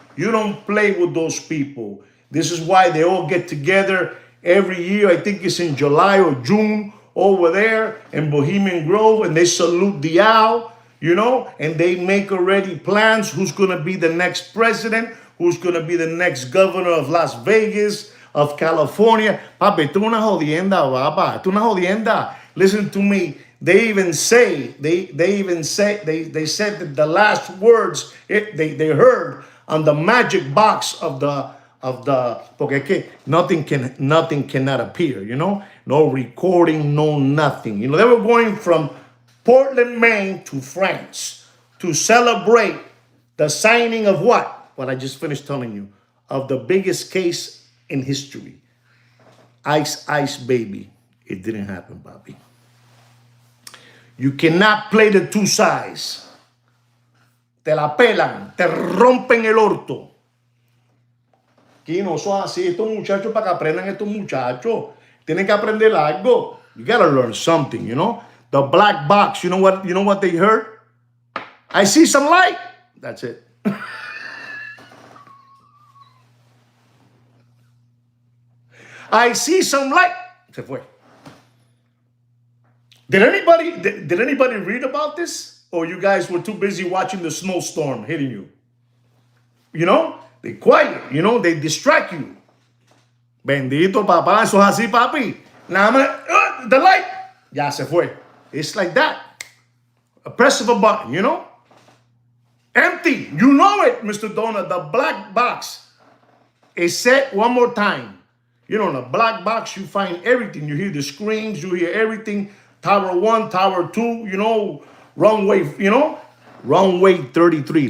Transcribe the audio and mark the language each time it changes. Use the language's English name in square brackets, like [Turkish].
[English] You don't play with those people. This is why they all get together every year. I think it's in July or June over there in Bohemian Grove, and they salute the owl, you know, and they make already plans who's going to be the next president, who's going to be the next governor of Las Vegas, of California. [Spanish] Papi, tú una jodienda, papa. Tú una jodienda. [English] Listen to me. They said that the last words they heard on the magic box of the porque nothing cannot appear, you know, no recording, no nothing. You know, they were going from Portland, Maine to France to celebrate the signing of what I just finished telling you, of the biggest case in history. Ice Ice Baby. It didn't happen, Bobby. You cannot play the two sides. [Spanish] Te la pelan, te rompen el orto. Aquí no son así estos muchachos para que aprendan estos muchachos. Tienen que aprender algo. [English] You gotta learn something, you know? The black box, you know what they heard? I see some light. That's it. I see some light. Se fue. Did anybody read about this? Or you guys were too busy watching the snowstorm hitting you? You know? They quiet, you know? They distract you. [Spanish] Bendito papá, eso es así, papi. Nada más, the light. Ya se fue. It's like that. [English] A press of a button, you know? Empty. You know it, Mr. Donut. The black box is set one more time. You know, in a black box, you find everything. You hear the screams, you hear everything. Tower 1, Tower 2, you know, runway, you know, runway 33.